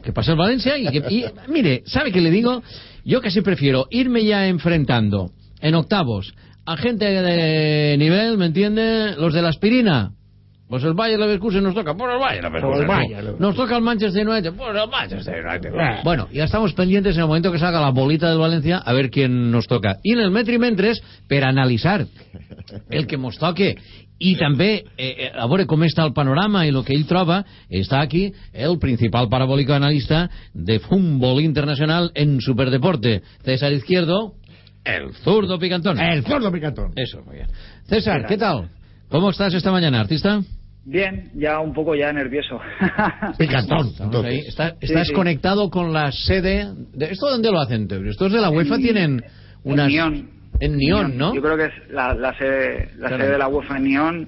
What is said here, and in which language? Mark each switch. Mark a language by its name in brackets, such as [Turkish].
[Spanish] Que pase el Valencia y mire, ¿sabe qué le digo? Yo casi prefiero irme ya enfrentando en octavos a gente de nivel, ¿me entiende? Los de la aspirina. Pues el Bayern Leverkusen nos toca, nos toca el Manchester United, Bueno, ya estamos pendientes en el momento que salga la bolita del Valencia, a ver quién nos toca. [Catalan] Y en el metri mentres, per analitzar el que mos toque. I també, a veure com està el panorama i el que ell troba, està aquí el principal parabòlic analista de futbol internacional en superdeporte, César Izquierdo, el zurdo Picantón. [Spanish] El zurdo Picantón. Eso, muy bien. César, ¿qué tal? ¿Cómo estás esta mañana, artista? Bien, ya un poco ya nervioso. Picantón. ¿Estás sí, conectado con la sede? De, ¿esto dónde lo hacen? ¿Estos de la UEFA tienen unas...? En Nyon. En Nyon, ¿no? Yo creo que es la sede de la UEFA en Nyon.